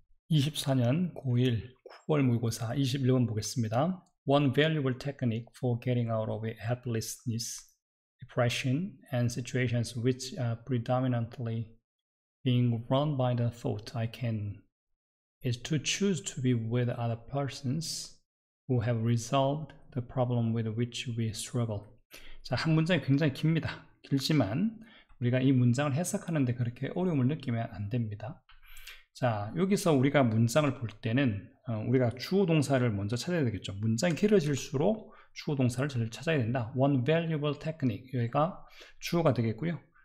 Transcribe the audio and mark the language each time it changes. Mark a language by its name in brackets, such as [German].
[Korean] 24년 고1 9월 모의고사 21번 보겠습니다. [English] One valuable technique for getting out of helplessness, depression, and situations which are predominantly being run by the thought I can is to choose to be with other persons who have resolved the problem with which we struggle. [Korean] 자, 한 문장이 굉장히 깁니다. 길지만 우리가 이 문장을 해석하는데 그렇게 어려움을 느끼면 안 됩니다. 자, 여기서 우리가 문장을 볼 때는 우리가 주어 동사를 먼저 찾아야 되겠죠. 문장이 길어질수록 주어 동사를 잘 찾아야 된다. [English] One valuable technique, [Korean] 여기가 주어가 되겠고요.